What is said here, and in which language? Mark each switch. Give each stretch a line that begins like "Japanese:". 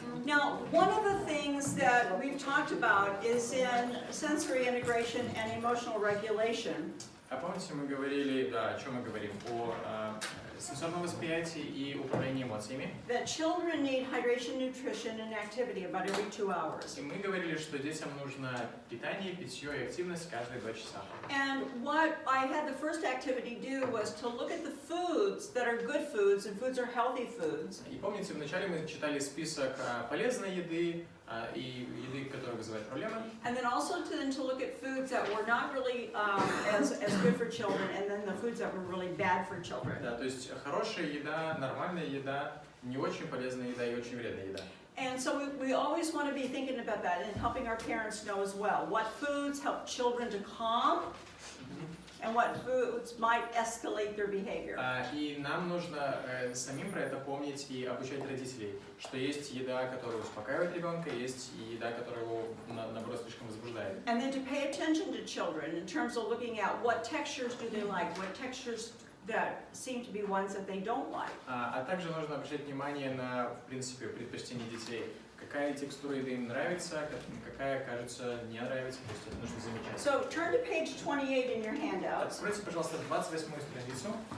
English: Now, one of the things that we've talked about is in sensory integration and emotional regulation.
Russian: А помните, мы говорили, да, о чем мы говорим? О сенсорном восприятии и управлении эмоциями.
English: That children need hydration, nutrition, and activity about every 2 hours.
Russian: И мы говорили, что детям нужно питание, питье и активность каждые 2 часа.
English: And what I had the first activity do was to look at the foods that are good foods, and foods are healthy foods.
Russian: И помните, вначале мы читали список полезной еды и еды, которые вызывают проблемы.
English: And then also to look at foods that were not really as good for children, and then the foods that were really bad for children.
Russian: Да, то есть хорошая еда, нормальная еда, не очень полезная еда и очень вредная еда.
English: And so we always want to be thinking about that and helping our parents know as well. What foods help children to calm, and what foods might escalate their behavior.
Russian: И нам нужно самим про это помнить и обучать родителей, что есть еда, которая успокаивает ребенка, есть и еда, которая его, наоборот, слишком возбуждает.
English: And then to pay attention to children in terms of looking at what textures do they like, what textures that seem to be ones that they don't like.
Russian: А также нужно обращать внимание на, в принципе, предпочтения детей. Какая текстура еды им нравится, какая, кажется, не нравится, то есть это нужно замечать.
English: So turn to page 28 in your handouts.
Russian: Откройте, пожалуйста, 28-ю страницу.